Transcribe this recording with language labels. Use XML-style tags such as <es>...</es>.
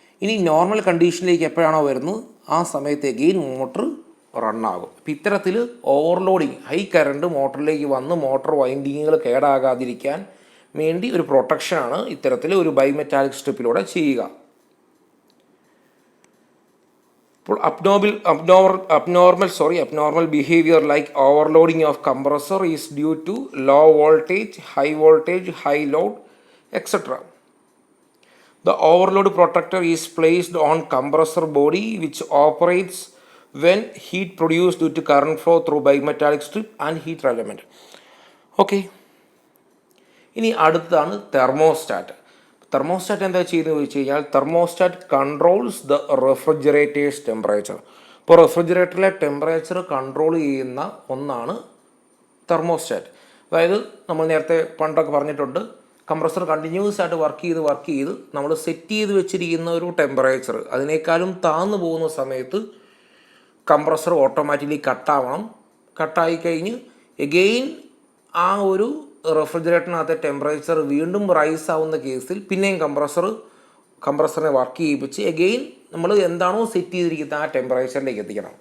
<ml>ഇനി നോർമൽ കണ്ടീഷനിലേക്ക് എപ്പോഴാണോ വരുന്നത് ആ സമയത്ത് എഗെയിൻ മോട്ടർ റണ്ണാകും. അപ്പം ഇത്തരത്തിൽ ഓവർലോഡിങ് ഹൈ കറണ്ട് മോട്ടറിലേക്ക് വന്ന് മോട്ടർ വൈൻഡിങ്ങുകൾ കേടാകാതിരിക്കാൻ വേണ്ടി ഒരു പ്രൊട്ടക്ഷനാണ് ഇത്തരത്തിൽ ഒരു ബൈമെറ്റാലിക് സ്ട്രിപ്പിലൂടെ ചെയ്യുക.</ml> <en>അപ്പോൾ abnormal behavior like overloading of compressor is due to low voltage, high load, etc. The overload protector is placed on compressor body which operates when heat produced due to current flow through bimetallic strip and heater element.</en> <ml>Okay. ഇനി അടുത്തതാണ് thermostat. Thermostat എന്താ ചെയ്യുന്നത് വെച്ച് കഴിഞ്ഞാൽ</ml> <en>Thermostat controls the refrigerator's temperature.</en> <ml>ഇപ്പോൾ റെഫ്രിജറേറ്ററിലെ temperature control ചെയ്യുന്ന ഒന്നാണ് thermostat. അതായത് നമ്മൾ നേരത്തെ പണ്ടൊക്കെ പറഞ്ഞിട്ടുണ്ട്, കംപ്രസർ കണ്ടിന്യൂസ് ആയിട്ട് വർക്ക് ചെയ്ത് നമ്മൾ സെറ്റ് ചെയ്ത് വെച്ചിരിക്കുന്ന ഒരു ടെമ്പറേച്ചർ അതിനേക്കാളും താഴ്ന്നു പോകുന്ന സമയത്ത് കംപ്രസർ ഓട്ടോമാറ്റിക്കലി കട്ടായി കഴിഞ്ഞ് എഗെയിൻ ആ ഒരു റെഫ്രിജറേറ്ററിനകത്തെ ടെമ്പറേച്ചർ വീണ്ടും റൈസ് ആവുന്ന കേസിൽ പിന്നെയും കംപ്രസറിനെ വർക്ക് ചെയ്യിപ്പിച്ച് എഗെയിൻ നമ്മൾ എന്താണോ സെറ്റ് ചെയ്തിരിക്കുന്നത് ആ ടെമ്പറേച്ചറിലേക്ക് എത്തിക്കണം.</ml>